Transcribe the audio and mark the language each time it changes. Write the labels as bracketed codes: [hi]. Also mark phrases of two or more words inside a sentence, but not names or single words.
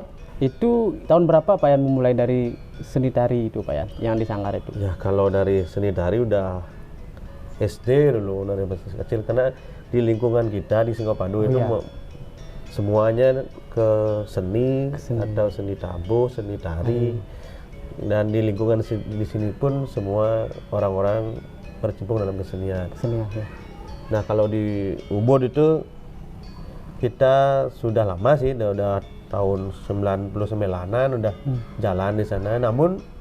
[id] Itu tahun berapa Pak Yan memulai dari seni tari itu, Pak Yan, yang di sanggar itu? Ya, kalau dari seni tari udah SD dulu, dari masih kecil, karena di lingkungan kita di Singapadu itu semuanya ke seni atau seni tabuh, seni tari. Dan di lingkungan di sini pun semua orang-orang berkecimpung dalam kesenian. Nah, kalau di Ubud itu kita sudah lama sih, udah tahun 99-an udah jalan di sana.